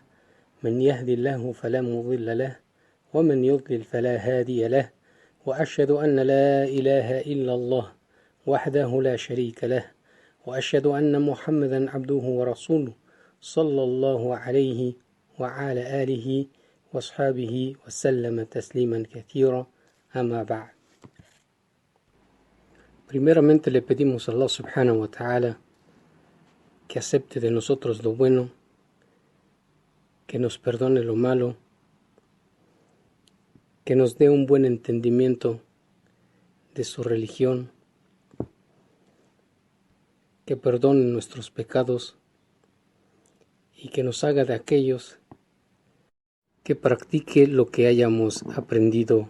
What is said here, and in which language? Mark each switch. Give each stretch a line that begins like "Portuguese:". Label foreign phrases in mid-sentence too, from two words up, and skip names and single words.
Arabic: من يهد الله فلا مضل له ومن يضلل فلا هادي له، وأشهد أن لا إله إلا الله وحده لا شريك له، وأشهد أن محمدا عبده ورسوله صلى الله عليه وعلى آله وأصحابه وسلم تسليما كثيرا. أما بعد.
Spanish: Primeramente le pedimos a
Arabic: الله سبحانه وتعالى
Spanish: que acepte de nosotros lo bueno, que nos perdone lo malo, que nos dé un buen entendimiento de su religión, que perdone nuestros pecados y que nos haga de aquellos que practique lo que hayamos aprendido.